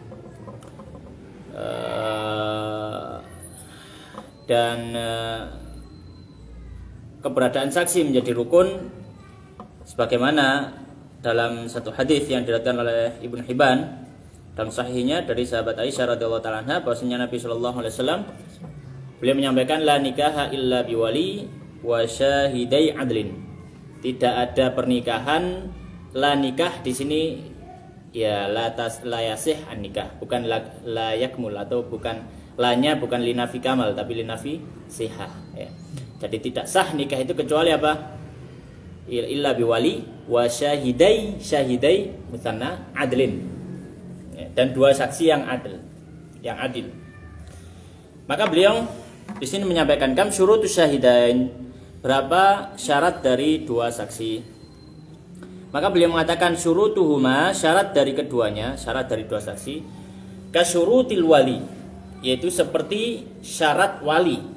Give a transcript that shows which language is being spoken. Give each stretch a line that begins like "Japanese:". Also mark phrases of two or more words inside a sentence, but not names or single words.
Indonesian: Keberadaan saksi menjadi rukun sebagaimana dalam satu hadis yang diriwayatkan oleh Ibnu Hibban dalam sahihnya dari sahabat Aisyah
Arabic: radhiyallahu taala anha,
Indonesian: bahwasanya Nabi
Arabic: sallallahu alaihi wasallam
Indonesian: beliau menyampaikan
Arabic: la nikaha illa biwali wa syahidai adlin.
Indonesian: Tidak ada pernikahan,
Arabic: la nikah
Indonesian: di sini ya
Arabic: la yasih an nikah,
Indonesian: bukan
Arabic: la yakmul,
Indonesian: atau bukan lanya bukan
Arabic: linafi kamal
Indonesian: tapi
Arabic: linafi sihah,
Indonesian: ya. Jadi tidak sah nikah itu kecuali apa?
Arabic: Illa biwali wa syahidai musanna adlin, ya,
Indonesian: dan 2 saksi yang adil. Maka beliau di sini menyampaikan
Arabic: kam syurutus syahidain,
Indonesian: berapa syarat dari 2 saksi. Maka beliau mengatakan syurutuhuma, syarat dari keduanya, syarat dari 2 saksi,
Arabic: kasyurutil wali,
Indonesian: yaitu seperti syarat wali.